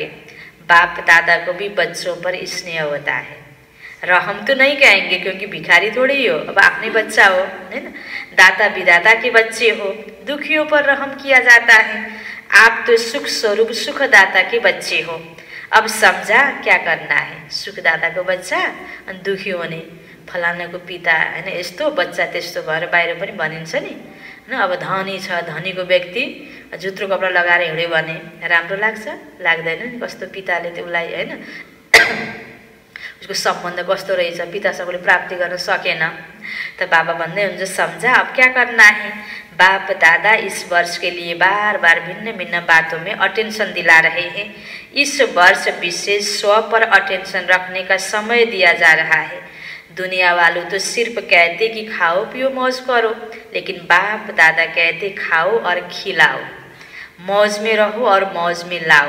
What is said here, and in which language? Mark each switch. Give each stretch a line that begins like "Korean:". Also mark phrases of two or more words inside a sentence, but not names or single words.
Hindi: बाप दादा को भी बच्चों पर स्नेह होता है। रहम तो नहीं कहेंगे क्योंकि भिखारी थोड़ी हो, अब अपने बच्चा हो, है ना। दाता विदाता के बच्चे हो, दुखियों पर रहम किया जाता है। आप तो सुख स्वरूप सुखदाता के बच्चे हो। अब समझा क्या करना है।
Nepali: सुखदाताको बच्चा अनि दुखी हुने, फलानाको पिता हैन यस्तो बच्चा त्यस्तो भएर बाहिर पनि भनिन्छ नि हैन। अब धनी छ, धनीको व्यक्ति जुत्रो कपडा लगाएर हिँड्यो भने राम्रो लाग्छ? लाग्दैन नि। कस्तो पिताले त्यसलाई हैन उसको सम्बन्ध कस्तो रहेछ, पितासँगले प्राप्ति गर्न सकेन।
Hindi: तो
Nepali: बाबा भन्दै हुन्छ
Hindi: समझा अब क्या करना है। बाप दादा इस वर्ष के लिए बार बार भिन्न भिन्न बातों में अटेंशन दिला रहे हैं। इस वर्ष विशेष स्व पर अटेंशन रखने का समय दिया जा रहा है। दुनिया वालों तो सिर्फ कहते कि खाओ पियो मौज करो, लेकिन बाप दादा कहते खाओ और खिलाओ, मौज में रहो और मौज में लाओ।